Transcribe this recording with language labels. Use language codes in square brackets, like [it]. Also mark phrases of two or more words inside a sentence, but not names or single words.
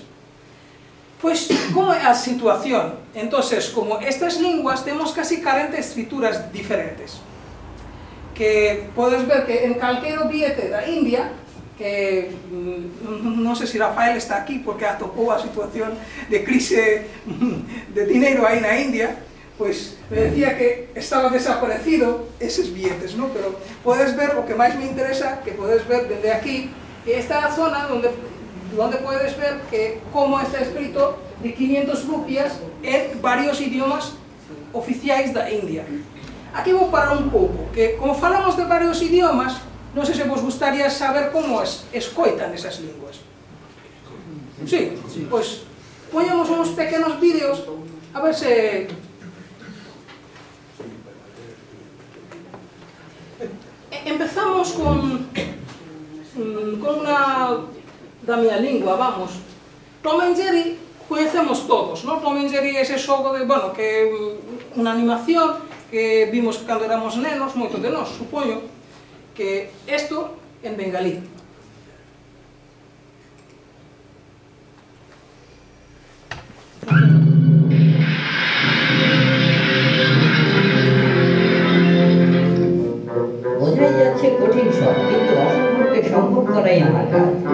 [gl] Pois, como é a situación? Entonces, como estas linguas temos casi 40 escrituras diferentes, que podes ver que en calquero billete da India, que non sei se Rafael está aquí porque atopou a situación de crise de dinero aí na India, [es] pues me decía que estaba desaparecido esos billetes, ¿no? Pero puedes ver, lo que más me interesa, que puedes ver desde aquí, que esta zona donde puedes ver que cómo está escrito de 500 rupias en varios idiomas [gl] oficiais da India. Aquí vou parar un pouco, que como falamos de varios idiomas, non sei se vos gustaría saber como escoitan esas linguas. Sí, pois poñamos uns pequenos vídeos a ver se... Empezamos con unha da miña lingua, vamos. Tom and Jerry coñecemos todos, non? Tom and Jerry é ese xogo de, bueno, que é unha animación que vimos cando éramos nenos, moitos de nós, supoño, que isto en bengalí. [bn] বোঝাই যাচ্ছে কঠিন সব, কিন্তু অসম্ভবকে সম্ভব করাই আমার কাজ।